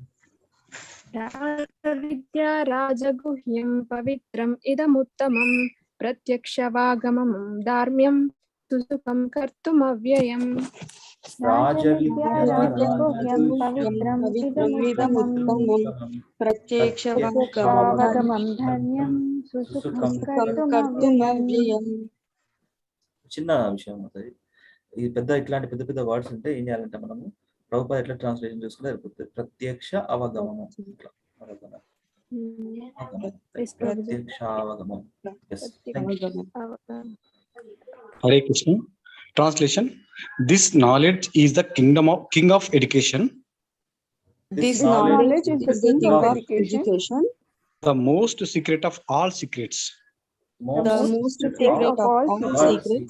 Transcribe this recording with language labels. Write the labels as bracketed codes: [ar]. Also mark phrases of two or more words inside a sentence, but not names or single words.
[sa] राजविद्या राजगुह्यं पवित्रं इदमुत्तमं प्रत्यक्षावगमं धर्म्यं सुसुखं कर्तुमव्ययम् राजविद्या राजगुह्यं पवित्रं इदमुत्तमं प्रत्यक्षावगमं धर्यं सुसुखं कर्तुमव्ययम्. [te] చిన్న విషయం అవుతుంది. ఇది ఇట్లాంటి పెద్ద పెద్ద వర్డ్స్ ఉంటే ఏం చేయాలంటే మనము ప్రభుపాద ఎట్లా ట్రాన్స్లేషన్ చేసుకుంటే సరిపోతుంది. ప్రత్యక్ష అవగమనం, ఇట్లా అవగమనం, ప్రత్యక్ష అవగమం. [sa] हरे कृष्ण. [en] Translation: this knowledge is the king of education, This knowledge is the king of education, the most secret of all secrets. the most secret of all secrets.